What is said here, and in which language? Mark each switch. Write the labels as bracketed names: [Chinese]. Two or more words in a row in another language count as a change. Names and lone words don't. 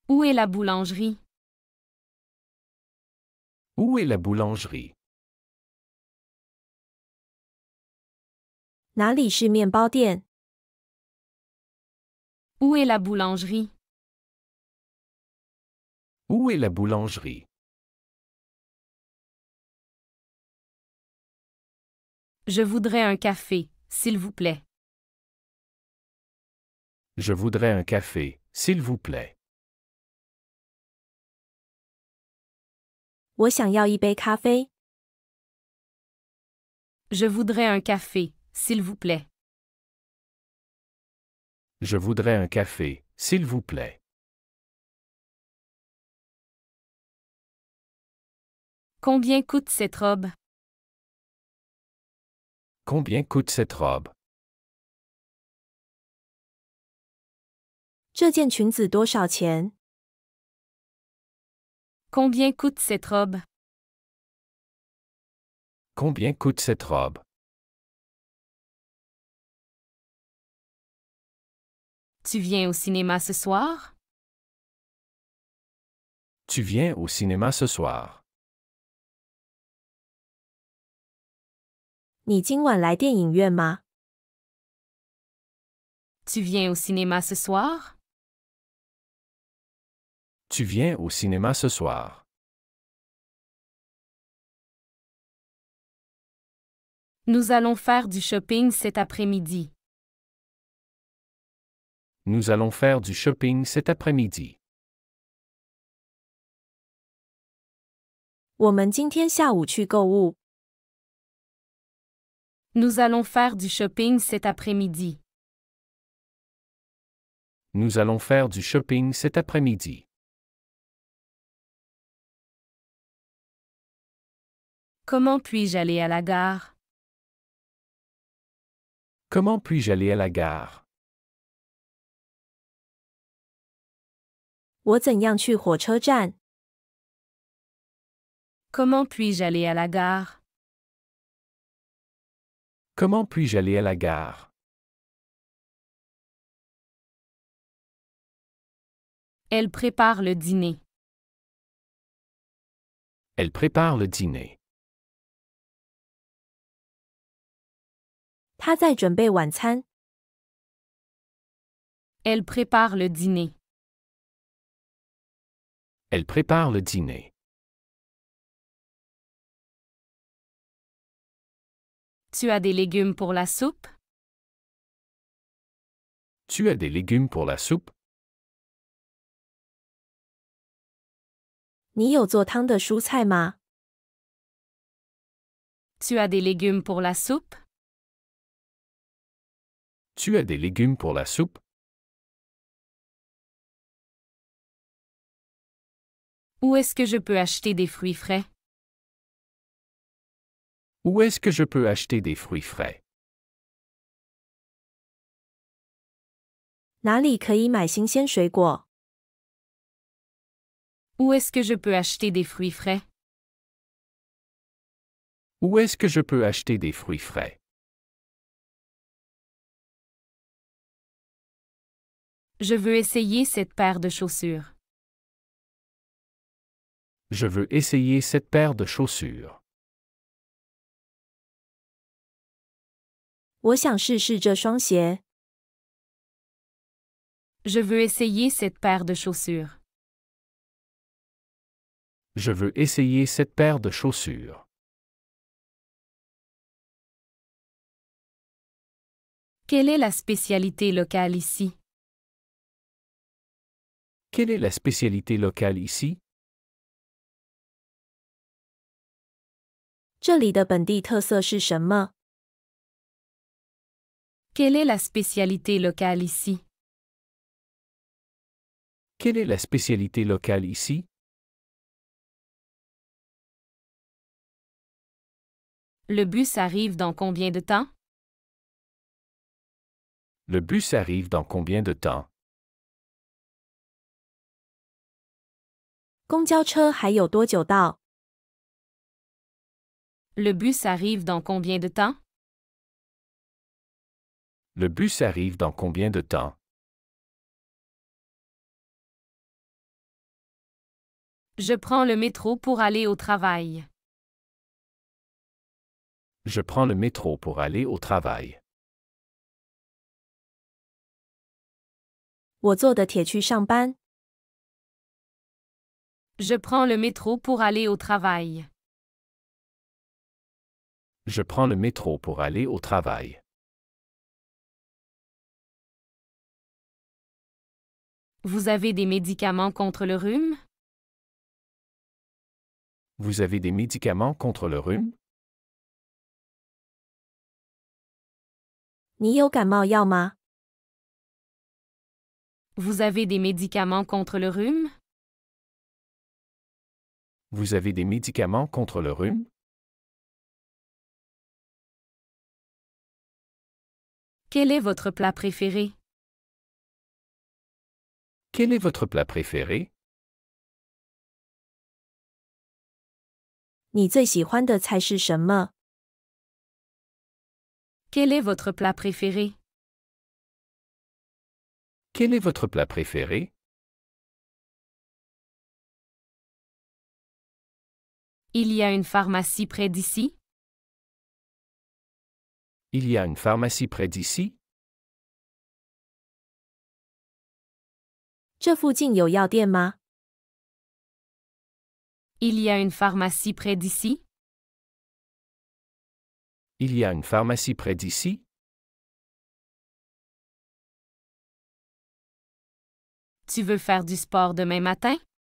[French] est la boulangerie? Où est la boulangerie? [Chinese] 哪里是面包店？ [French] Où est la boulangerie? Où est la boulangerie? Je voudrais un café, s'il vous plaît. Je voudrais un café, s'il vous plaît. [Chinese] 我想要一杯咖啡。 [French] Je voudrais un café, s'il vous plaît. Je voudrais un café, s'il vous plaît. Combien coûte cette robe? Combien coûte cette robe? [Chinese] 这件裙子多少钱？ [French] Combien coûte cette robe? Combien coûte cette robe? Tu viens au cinéma ce soir? Tu viens au cinéma ce soir? [Chinese] 你今晚来电影院吗？ [French] Tu viens au cinéma ce soir? Tu viens au cinéma ce soir? Nous allons faire du shopping cet après-midi. Nous allons faire du shopping cet après-midi. [Chinese] 我们今天下午去购物。 [French] Nous allons faire du shopping cet après-midi. Nous allons faire du shopping cet après-midi. Comment puis-je aller à la gare? Comment puis-je aller à la gare? [Chinese] 我怎样去火车站？ [French] Comment puis-je aller à la gare? Comment puis-je aller à la gare? Elle prépare le dîner. Elle prépare le dîner. [Chinese] 她在准备晚餐。 [French] Elle prépare le dîner. Elle prépare le dîner. Tu as des légumes pour la soupe? Tu as des légumes pour la soupe? [Chinese] 你有做汤的蔬菜吗？ [French] Tu as des légumes pour la soupe? Tu as des légumes pour la soupe? Où est-ce que je peux acheter des fruits frais? Où est-ce que je peux acheter des fruits frais? [Chinese] 哪里可以买新鲜水果？ [French] Où est-ce que je peux acheter des fruits frais? Où est-ce que je peux acheter des fruits frais? Je veux essayer cette paire de chaussures. Je veux essayer cette paire de chaussures. [Chinese] 我想试试这双鞋。 [French] Je veux essayer cette paire de chaussures. Je veux essayer cette paire de chaussures. Quelle est la spécialité locale ici? Quelle est la spécialité locale ici? [Chinese] 这里的本地特色是什么？ [French] Quelle est la spécialité locale ici? Quelle est la spécialité locale ici? Le bus arrive dans combien de temps? Le bus arrive dans combien de temps? [Chinese] 公交车还有多久到？ [French] Le bus arrive dans combien de temps? Le bus arrive dans combien de temps? Je prends le métro pour aller au travail. Je prends le métro pour aller au travail. [Chinese] 我坐的铁去上班。 [French] Je prends le métro pour aller au travail. Je prends le métro pour aller au travail. Vous avez des médicaments contre le rhume? Vous avez des médicaments contre le rhume? [Chinese] 你有感冒药吗？ [French] Vous avez des médicaments contre le rhume? Vous avez des médicaments contre le rhume? Quel est votre plat préféré? Quel est votre plat préféré? [Chinese] 你最喜欢的菜是什么？ [French] Quel est votre plat préféré? Quel est votre plat préféré? Il y a une pharmacie près d'ici? Il y a une pharmacie près d'ici? [Chinese] 这附近有药店吗？ [French] Il y a une pharmacie près d'ici? Il y a une pharmacie près d'ici? Tu veux faire du sport demain matin?